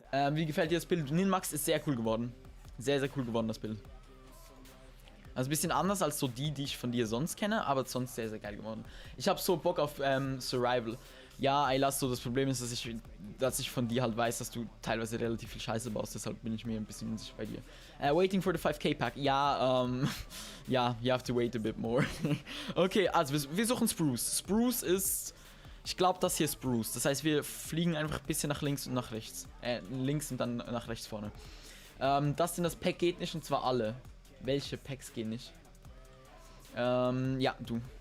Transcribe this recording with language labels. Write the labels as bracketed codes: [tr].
[de] Wie gefällt dir das Bild? Ninmax ist sehr cool geworden. Sehr, sehr cool geworden, das Bild. Also ein bisschen anders als so die ich von dir sonst kenne, aber sonst sehr, sehr geil geworden. Ich habe so Bock auf Survival. Ja, Aylas, so das Problem ist, dass ich von dir halt weiß, dass du teilweise relativ viel Scheiße baust, deshalb bin ich mir ein bisschen unsicher bei dir. [en] Waiting for the 5k Pack. [de] Ja, ja, [en] you have to wait a bit more. [de] Okay, also wir suchen Spruce. Spruce ist, ich glaube, das hier ist Spruce. Das heißt, wir fliegen einfach ein bisschen nach links und nach rechts. Links und dann nach rechts vorne. Das Pack geht nicht und zwar alle. Welche Packs gehen nicht? Ja, du.